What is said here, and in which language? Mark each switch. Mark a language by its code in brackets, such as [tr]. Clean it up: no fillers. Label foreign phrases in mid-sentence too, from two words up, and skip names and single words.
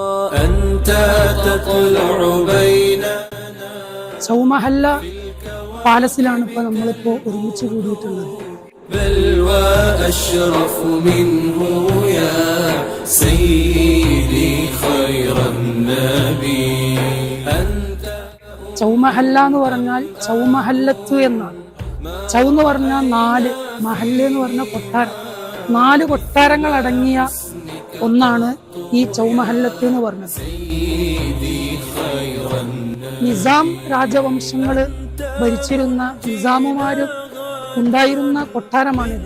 [ar] أنت تطلع بيننا. [ml] ചൗമഹല്ല പാലസിലാണ് ഇപ്പോൾ നമ്മളിപ്പോൾ ഒരുമിച്ച് കൂടിയിട്ടുള്ളത്. [ar] بل وأشرف منه يا سيدي خير النبي. [ml] ചൗമഹല്ല എന്ന് പറഞ്ഞാൽ ചൗമഹല്ലത്ത് എന്നാണ്. ചൗ എന്ന് പറഞ്ഞാൽ 4, മഹല്ല എന്ന് പറഞ്ഞാൽ കൊട്ടാരം. 4 കൊട്ടാരങ്ങൾ അടങ്ങിയ ഒന്നാണ് ഈ ചൗമഹല്ലത്ത് എന്ന് പറഞ്ഞത്. നിസാം രാജവംശങ്ങള് ഭരിച്ചിരുന്ന നിസാമുമാര് ഉണ്ടായിരുന്ന കൊട്ടാരമാണിത്.